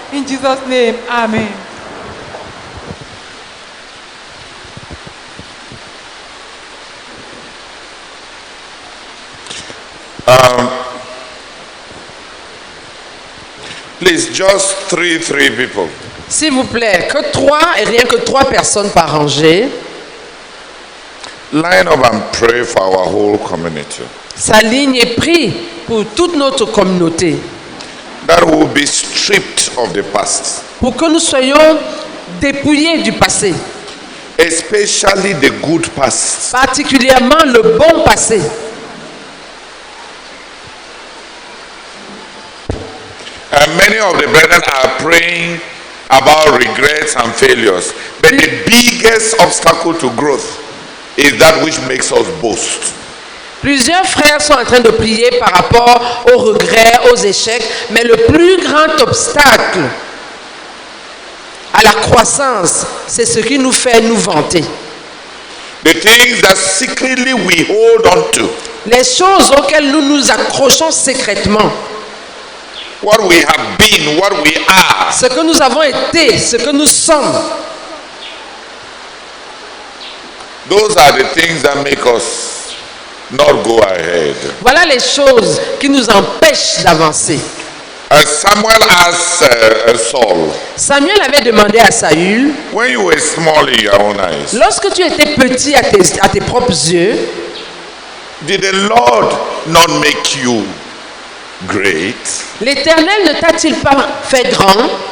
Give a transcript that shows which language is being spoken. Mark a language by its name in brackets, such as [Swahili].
[English] In Jesus' name, amen. Please, just three people. [French] S'il vous plaît, que 3 et rien que 3 personnes par rangée. [English] Line up and pray for our whole community. [French] S'aligne et prie pour toute notre communauté. [English] That will be stripped of the past. [French] Pour que nous soyons dépouillés du passé. [English] Especially the good past. [French] Particulièrement le bon passé. [English] And many of the brethren are praying about regrets and failures. But the biggest obstacle to growth is that which makes us boast. [French] Plusieurs frères sont en train de prier par rapport aux regrets, aux échecs, mais le plus grand obstacle à la croissance, c'est ce qui nous fait nous vanter. [English] The things that secretly we hold on to. [French] Les choses auxquelles nous nous accrochons secrètement. [English] What we have been, what we are. [French] Ce que nous avons été, ce que nous sommes. [English] Those are the things that make us not go ahead. [French] Voilà les choses qui nous empêchent d'avancer. [English] Samuel asked Saul. [French] Samuel avait demandé à Saül. [English] When you were small in your own eyes. [French] Lorsque tu étais petit à tes propres yeux. [English] Did the Lord not make you great? [French] L'Éternel ne t'a-t-il pas fait grand?